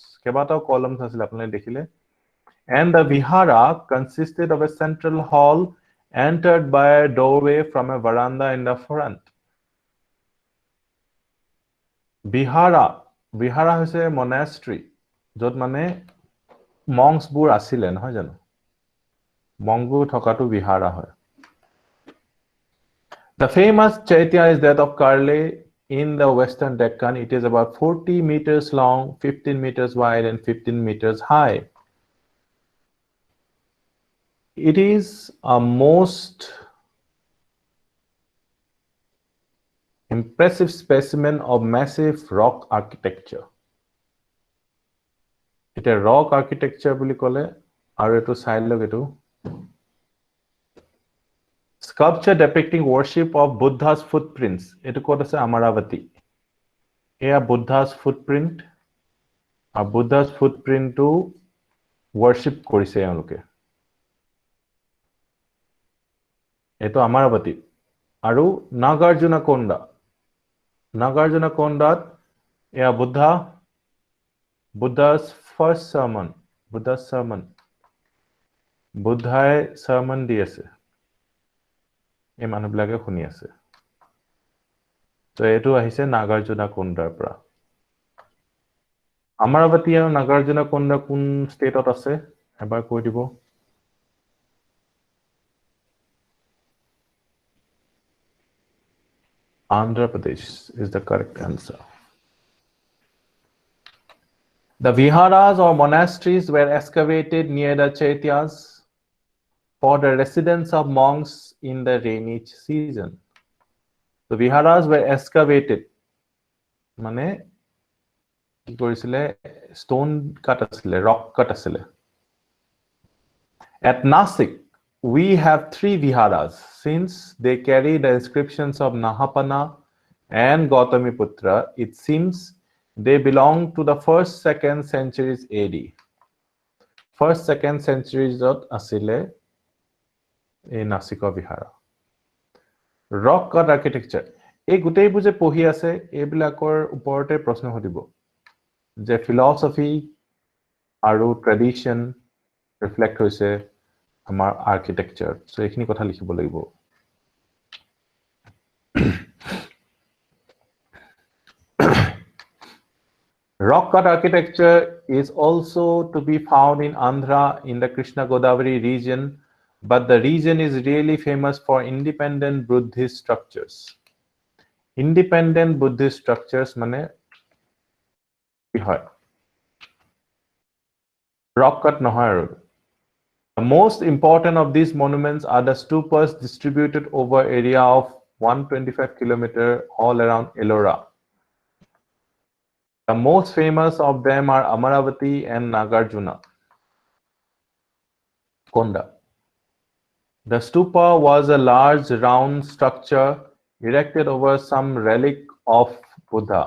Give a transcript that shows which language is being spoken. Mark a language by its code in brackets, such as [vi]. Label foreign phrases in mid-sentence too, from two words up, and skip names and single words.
[en] And the Vihara consisted of a central hall entered by a doorway from a veranda in the front. Vihara hoise monastery [as] য'ত মানে [en] monks [as] বোৰ আছিলে নহয় জানো [en] monk [as] বোৰ থকাটো [en] Vihara hoy The famous Chaitya is that of Karle in the western Deccan. It is about 40 meters long, 15 meters wide and 15 meters high. It is a most impressive specimen of massive rock architecture. It is rock architecture [as] বুলি ক'লে আৰু এইটো [en] side [as] লগ এইটো [en] sculpture depicting worship of Buddha's footprints. [as] এইটো ক'ত আছে Amaravati. Eya [en] Buddha's footprint [as] aru [en] Buddha's footprint [as] to worship কৰিছে এওঁলোকে. Etu Amaravati aru Nagarjunakonda. [en] Nagarjunakondat eya Buddha's first sermon. Buddha's sermon. [as] Buddhae sermon দি আছে. এই মানুহবিলাকে শুনি আছে তো এটো আহিছে নাগাৰ্জুনকোণ্ডাৰ পৰা আমাৰাৱতী আৰু নাগাৰ্জুনকোণ্ডা কোন ষ্টেটত আছে এবাৰ কৈ দিব Andhra Pradesh [en] is the correct answer. The viharas or monasteries were excavated near the chaityas for the residence of monks in the rainy season. The viharas were excavated [as] মানে কি কৰিছিলে [en] stone cut asile rock cut asile at Nasik we have 3 viharas since they carry the inscriptions of Nahapana and Gautamiputra it seems they belong to the 1st 2nd centuries [as] AD first 2nd centuries asile এই নাসিক বিহাৰা [en] rock cut architecture [as] এই গুটেইবোৰ যে পঢ়ি আছে এইবিলাকৰ ওপৰতে প্ৰশ্ন হদিব যে philosophy আৰু tradition reflect হৈছে আমাৰ architecture so এইখিনি কথা লিখিব লাগিব [en] rock cut architecture is also to be found in Andhra in the Krishna Godavari region but the region is really famous for independent Buddhist structures independent Buddhist structures [as] মানে কি হয় [en] rock cut [as] নহয় আৰু [en] the most important of these monuments are the stupas distributed over area of 125 km all around Ellora the most famous of them are Amaravati and Nagarjuna Konda the stupa was a large round structure erected over some relic of Buddha.